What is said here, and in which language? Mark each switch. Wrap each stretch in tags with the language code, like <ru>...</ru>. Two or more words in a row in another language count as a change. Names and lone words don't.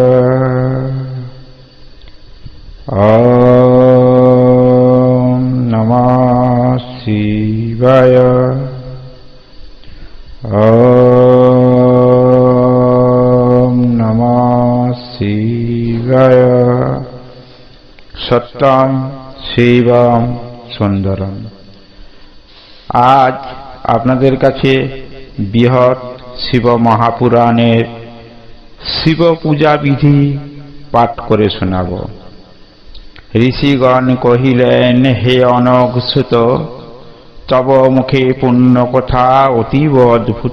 <sa>ॐ नमः शिवाय। ॐ नमः शिवाय। सत्यम शिवम सुंदरम।</sa> <bn>आज আপনাদের কাছে বৃহৎ শিব মহাপুরাণের শিব পূজা বিধি পাঠ করে শোনাব। ঋষিগণ কহিলেন, হে অনঘ সুত, তব মুখে পুণ্য কথা অতীব অদ্ভুত।</bn>